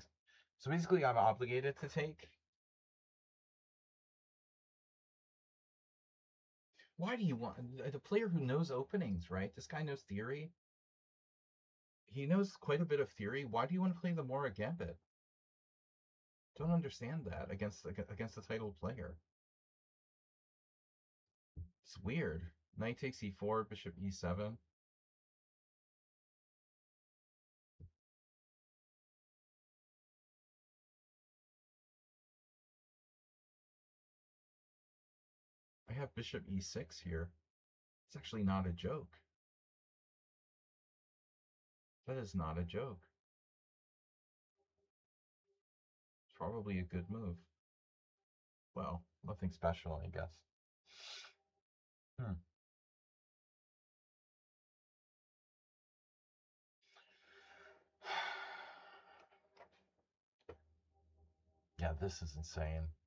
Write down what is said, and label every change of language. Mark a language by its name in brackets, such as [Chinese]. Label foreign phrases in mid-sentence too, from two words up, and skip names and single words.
[English] So basically, I'm obligated to take. Why do you want the player who knows openings, right? This guy knows theory. He knows quite a bit of theory. Why do you want to play the Mora Gambit? Don't understand that against the title player. It's weird. Knight takes e4, bishop e7. I have bishop e6 here. It's actually not a joke. That is not a joke. It's probably a good move. Well, nothing special, I guess. Yeah, this is insane.